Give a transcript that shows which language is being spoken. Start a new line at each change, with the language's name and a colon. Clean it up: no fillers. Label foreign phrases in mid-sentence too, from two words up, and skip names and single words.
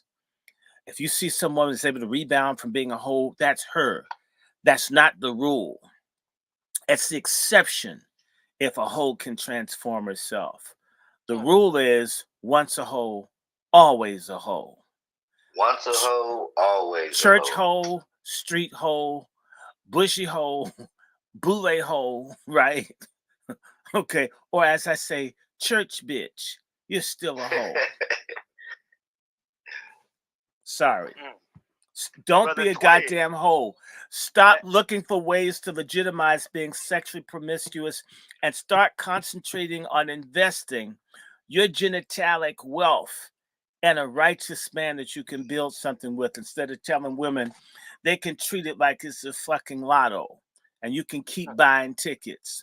English: If you see someone that's able to rebound from being a hoe, that's her. That's not the rule. It's the exception if a hoe can transform herself. The rule is once a hoe, always a hoe. Once a hoe, always church a hoe. hoe, street hoe, bushy hoe, boule hoe, right? Okay. Or as I say, church bitch, you're still a hoe. Sorry. Don't Brother be a Twig. goddamn hoe. Stop looking for ways to legitimize being sexually promiscuous and start concentrating on investing your genitalic wealth in a righteous man that you can build something with, instead of telling women they can treat it like it's a fucking lotto and you can keep buying tickets.